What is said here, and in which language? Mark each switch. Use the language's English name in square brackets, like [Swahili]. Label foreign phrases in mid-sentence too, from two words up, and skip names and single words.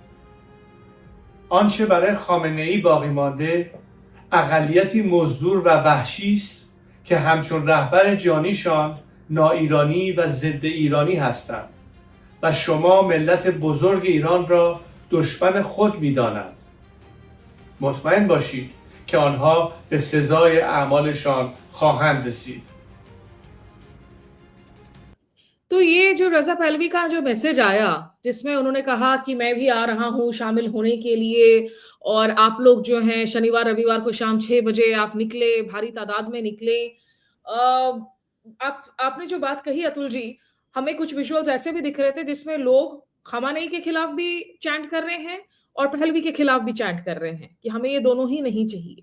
[Persian] آنچه برای خامنه‌ای باقی مانده اقلیتی مزدور و وحشی است که همچون رهبر جانیشان ناایرانی و ضد ایرانی هستند و شما ملت بزرگ ایران را دشمن خود می‌دانند. مطمئن باشید که آنها به سزای اعمالشان خواهند رسید. [Hindi] तो ये जो रज़ा पहलवी का जो मैसेज आया, जिसमें उन्होंने कहा कि मैं भी आ रहा हूँ शामिल होने के लिए और आप लोग जो हैं शनिवार-रविवार को शाम 6 बजे आप निकले, भारी तादाद में निकले। आपने जो बात कही अतुल जी, हमें कुछ विजुअल्स ऐसे भी दिख रहे थे जिसमें लोग खamenei के खिलाफ भी चैंट कर रहे हैं और पहलवी के खिलाफ भी चैंट कर रहे हैं कि हमें ये दोनों ही नहीं चाहिए।